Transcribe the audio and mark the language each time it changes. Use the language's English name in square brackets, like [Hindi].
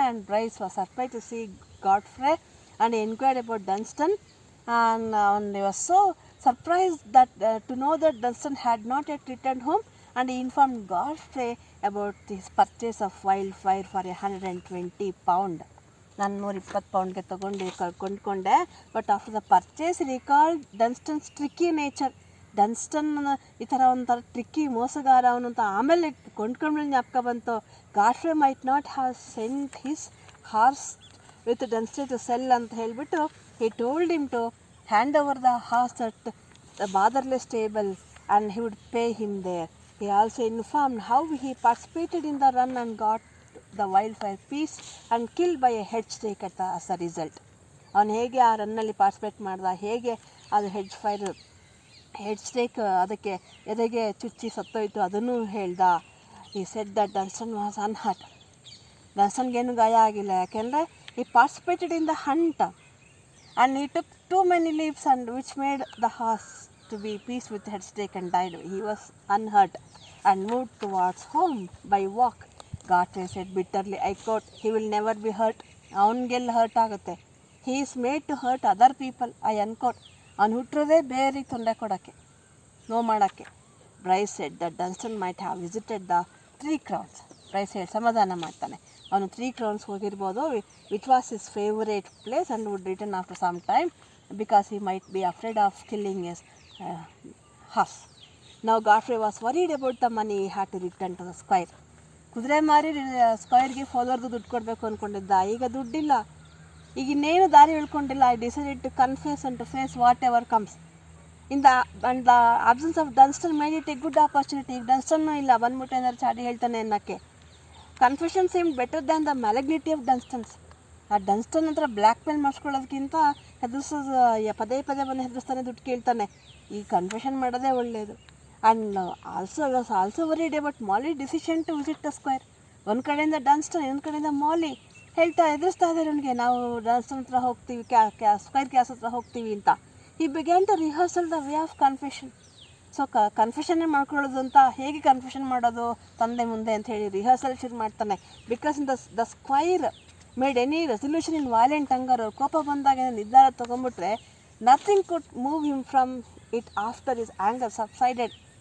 [English] And Bryce was surprised to see Godfrey and he inquired about Dunstan, and he was so surprised that to know that Dunstan had not yet returned home, and he informed Godfrey about his purchase of wildfire for 120 pounds. [Kannada] ನಾನು 120 ಪೌಂಡ್ಗೆ ಕೊಂಡ್ಕೊಂಡೆ. [English] But after the purchase recalled Dunstan's tricky nature. [Kannada] ಡನ್ಸ್ಟನ್ ಈ ಥರ ಒಂಥರ tricky ಮೋಸಗಾರ ಅವನು ಅಂತ ಆಮೇಲೆ ಕೊಂಡ್ಕೊಂಡ್ಮೇಲೆ ಜ್ಞಾಪಕ ಬಂತು. [English] Godfrey might not have sent his horse with Dunstan to sell [Kannada] ಅಂತ ಹೇಳಿಬಿಟ್ಟು [English] He told him to hand over the horse at the Batherley stable and he would pay him there. He also informed how he participated in the run and got the wildfire piece and killed by a head stake as a result. [Kannada] ಅವನು ಹೇಗೆ ಆ ರನ್ನಲ್ಲಿ participate ಮಾಡ್ದ, ಹೇಗೆ ಅದು head stake ಅದಕ್ಕೆ ಎದೆಗೆ ಚುಚ್ಚಿ ಸತ್ತೋಯ್ತು ಅದನ್ನು ಹೇಳ್ದ. [English] He said that Dunstan was unhurt. [Kannada] ಡನ್ಸ್ಟನ್ಗೇನು ಗಾಯ ಆಗಿಲ್ಲ, ಯಾಕೆಂದರೆ [English] he participated in the hunt and he took too many leaps and which made the horse to be peace with head stake and died. He was unhurt and moved towards home by walk. Godfrey said bitterly, I quote, he will never be hurt. [Kannada] ಅವನಿಗೆಲ್ಲ hurt ಆಗುತ್ತೆ. [English] he is made to hurt other people. I unquote. [Kannada] ಅವನು ಹುಟ್ಟಿರೋದೇ ಬೇರೆಗೆ ತೊಂದರೆ ಕೊಡೋಕ್ಕೆ, ನೋವು ಮಾಡೋಕ್ಕೆ. [English] Bryce said that Dunstan might have visited the 3 Crowns. [Kannada] Bryce ಹೇಳಿ ಸಮಾಧಾನ ಮಾಡ್ತಾನೆ, ಅವನು 3 Crowns ಹೋಗಿರ್ಬೋದು, [English] Which was his favourite place and would return after some time because he might be afraid of killing his horse. Now Godfrey was worried about the money he had to return to the squire. [Kannada] ಕುದುರೆ ಮಾರಿ ಸ್ಕ್ವೈರ್ಗೆ ಫಾಲೋವರ್ದು ದುಡ್ಡು ಕೊಡಬೇಕು ಅಂದ್ಕೊಂಡಿದ್ದ, ಈಗ ದುಡ್ಡಿಲ್ಲ, ಈಗ ಇನ್ನೇನು ದಾರಿ ಉಳ್ಕೊಂಡಿಲ್ಲ. [English] I decided to confess and to face whatever comes. And the absence of Dunstan made it a good opportunity. [Kannada] ಈಗ ಡನ್ಸ್ಟನ್ನೂ ಇಲ್ಲ, ಬಂದ್ಬಿಟ್ಟು ಏನಾದ್ರು ಚಾಡಿ ಹೇಳ್ತಾನೆ ಅನ್ನೋಕ್ಕೆ. [English] Confession seemed better than the malignity of Dunstan's. [Kannada] ಆ ಡನ್ಸ್ಟನ್ ಹತ್ರ ಬ್ಲ್ಯಾಕ್ ಮೇಲ್ ಮಾಡಿಸ್ಕೊಳ್ಳೋದಕ್ಕಿಂತ ಹೆದರ್ಸೋದು, ಪದೇ ಪದೇ ಬಂದು ಹೆದರ್ಸ್ತಾನೆ, ದುಡ್ಡು ಕೇಳ್ತಾನೆ. ಈ ಕನ್ಫೆಷನ್ ಮಾಡೋದೇ ಒಳ್ಳೆಯದು. [English] And also worried about Molly decision to visit the squire. [Kannada] ಒಂದು ಕಡೆಯಿಂದ ಡನ್ಸ್ಟನ್, ಇನ್ನೊಂದು ಕಡೆಯಿಂದ ಮಾಲಿ ಎದುರಿಸ್ತಾ ಇದ್ದಾರೆ ಅವನಿಗೆ, ನಾವು ಡನ್ಸ್ಟನ್ ಹತ್ರ ಹೋಗ್ತೀವಿ, ಸ್ಕ್ವೇರ್ ಕ್ಯಾಸ್ ಹತ್ರ ಹೋಗ್ತೀವಿ ಅಂತ. [English] he began to rehearsal the way of confession. [Kannada] So ಕನ್ಫೆಷನ್ನೇ ಮಾಡ್ಕೊಳ್ಳೋದು ಅಂತ, ಹೇಗೆ ಕನ್ಫೆಷನ್ ಮಾಡೋದು ತಂದೆ ಮುಂದೆ ಅಂತ ಹೇಳಿ ರಿಹರ್ಸಲ್ ಶುರು ಮಾಡ್ತಾನೆ. [English] Because the squire made any resolution in violent anger. [Kannada] ಅವ್ರು ಕೋಪ ಬಂದಾಗ ನಿರ್ಧಾರ ತೊಗೊಂಡ್ಬಿಟ್ರೆ [English] Nothing could move him from it after his anger subsided.